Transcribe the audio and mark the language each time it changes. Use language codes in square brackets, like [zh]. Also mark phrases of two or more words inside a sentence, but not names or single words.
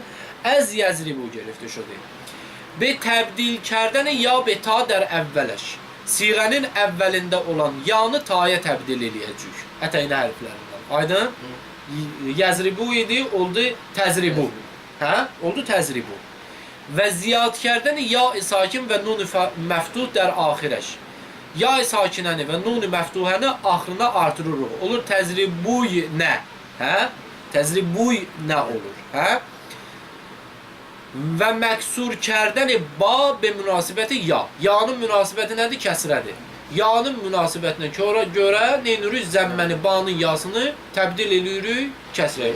[fa] از یضرب گرفته شده. به تبدیل کردن یا به تا در اولش. [az] Siğənin əvvəlində olan yanı taya təbdil eləyəcək. Ətəynə hərflərindən. Aydın? Yəzribu idi, oldu təzribu. Hə? Oldu təzribu. [fa] و زیاد کردن یای ساکن و نون مفتوح در آخرش. [az] Ya-i sakinəni və nun-i məftuhəni axırına artırırıq. Olur təzribuy nə? Hə? Təzribuy nə olur? Hə? [fa] و مکسور کردن با به مناسبت یا. [az] Yanın münasibəti nədir? Kəsrədir. Yanın münasibətinə görə neynürük? Zəmməni, banın yasını təbdil edirik kəsrəyə.